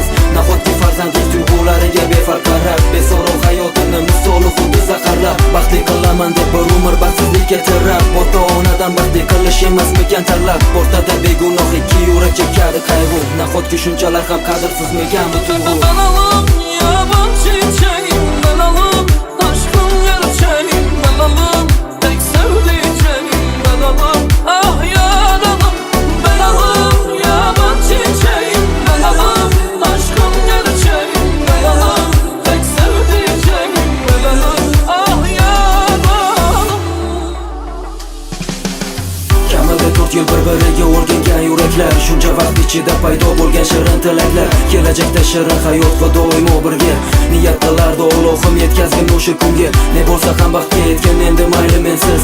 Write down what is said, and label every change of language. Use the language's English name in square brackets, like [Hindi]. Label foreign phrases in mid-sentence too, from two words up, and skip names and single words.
[Uzbek] Nahotki farzandlik tuyg'ulariga befarq qarab, beso'roq hayotini misoli xuddi zaharlab, baxtli qilaman deb bir umr baxtsizlikka tirab, ota-onadan baxtli qilish emasmikan tanlab, o'rtada begunoh ikki yurak chekadi qayg'u. Nahotki shunchalar ham qadrsizmikan bu tuyg'u? [Turkish] Dalalım yaban çiçeğim, dalalım aşkım gerçeğim, dalalım tek sevdiceğim, dalalım ah yaralım. Dalalım yaban çiçeğim, dalalım aşkım gerçeğim, dalalım tek sevdiceğim, dalalım ah yaralım. [Uzbek] Kamida 4 yil bir-biriga o'rgangan yuraklar, shuncha vaqt ichida paydo bo'lgan shirin tilaklar, kelajakda shirin hayot va doimo birga. Niyat qilardi Allohim yetkazgin o'sha kunga. Ne bo'lsa ham baxtga yetgan endi mayli mensiz.